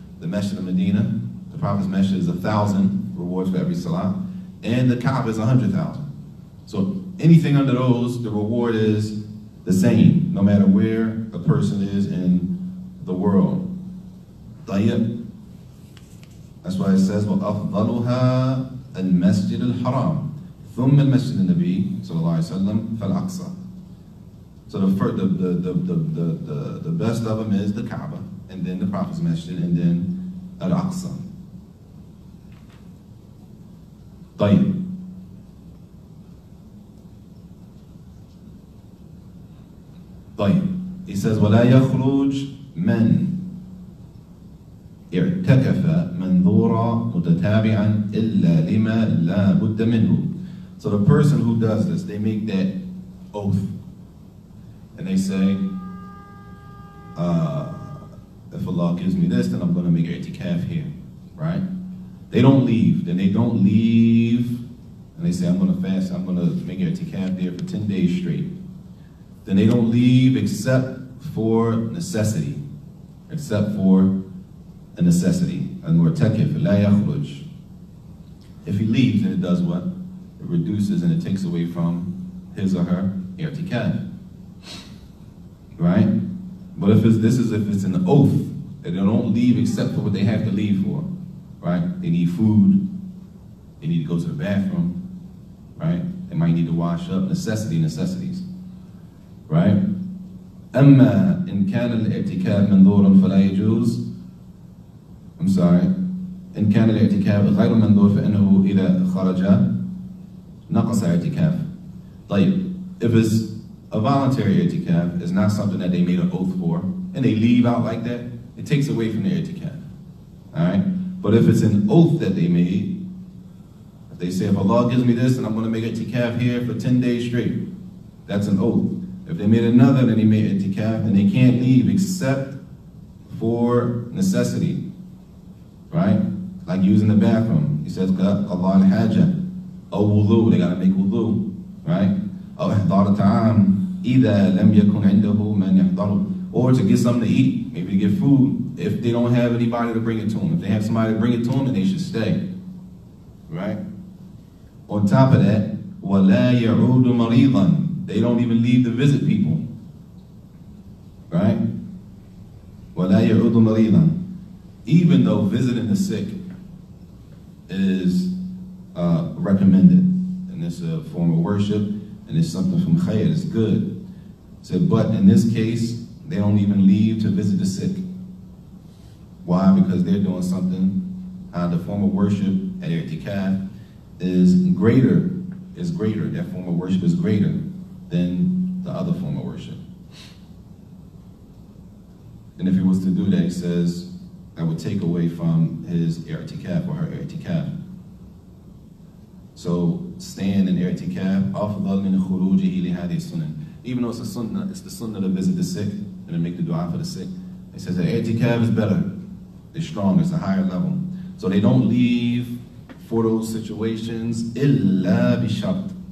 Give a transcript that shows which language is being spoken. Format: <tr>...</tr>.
<en>The Masjid of Medina, the Prophet's Masjid, is 1,000 rewards for every salah. And the Kaaba is 100,000. So anything under those, the reward is the same, no matter where a person is in the world. Tayyib. That's why it says,</en> <ar>وَأَفْضَلُهَا الْمَسْجِدُ الْحَرَامِ ثُمَّ الْمَسْجِدُ النَّبِي صلى الله عليه وسلم فَالْأَقْصَى.</ar> <en>So the best of them is the Kaaba, and then the Prophet's Masjid, and then Al-Aqsa.</en> <ar>طيب.</ar> <en>He says,</en> <ar>وَلَا يَخْرُجْ مَنْ اعتكف منذورا متتابعا إلا لما لا بد منه.</ar> <en>So the person who does this, they make that oath, and they say, if Allah gives me this, then I'm going to make i'tikaf here, right? They don't leave. Then they don't leave, and they say, I'm going to fast, I'm going to make i'tikaf there for 10 days straight. Then they don't leave except for necessity, except for a necessity. Al-Mu'takif, la yakhruj. If he leaves, then it does what? It reduces and it takes away from his or her i'tikaf. Right? But if it's an oath that they don't leave except for what they have to leave for, right? They need food, they need to go to the bathroom, right? They might need to wash up, necessities, right?</en> <ar>أما إن كان الاعتكاف منظورا فلا يجوز.</ar> <en>I'm sorry.</en> <ar>إن كان الاعتكاف غير منظور فإنه إذا خرج نقص اعتكاف. طيب,</ar> <en>if it's a voluntary i'tikaf, it's not something that they made an oath for, and they leave out like that, it takes away from their i'tikaf. Alright? But if it's an oath that they made, if they say, if Allah gives me this, then I'm going to make i'tikaf here for 10 days straight, that's an oath. If they made another, then they made i'tikaf, and they can't leave except for necessity. Right? Like using the bathroom. He says, Allah al-hajjah, or wudu, they got to make wudu. Right?</en> <ar>Or ihdar ta'am, إِذَا لَمْ يَكُنْ عِنْدَهُ مَنْ يَحْضَرُ.</ar> <en>Or to get something to eat, maybe to get food, if they don't have anybody to bring it to them. If they have somebody to bring it to them, then they should stay. Right? On top of that,</en> <ar>وَلَا يَعُودُ مَرِيضًا.</ar> <en>They don't even leave to visit people. Right?</en> <ar>وَلَا يَعُودُ مَرِيضًا.</ar> <en>Even though visiting the sick is recommended, and it's a form of worship, and it's something from khayr, it's good. So, but in this case, they don't even leave to visit the sick. Why? Because they're doing something, the form of worship at i'tikaf is greater. That form of worship is greater than the other form of worship. And if he was to do that, he says, that would take away from his i'tikaf or her i'tikaf. So staying in i'tikaf,</en> <ar>أفضل من خروجه لهذه السنة.</ar> <en>Even though it's a sunnah, it's the sunnah to visit the sick and to make the dua for the sick. He says that i'tikaf is better, it's stronger, it's a higher level. So they don't leave for those situations</en> <ar>إلا بشرط.</ar>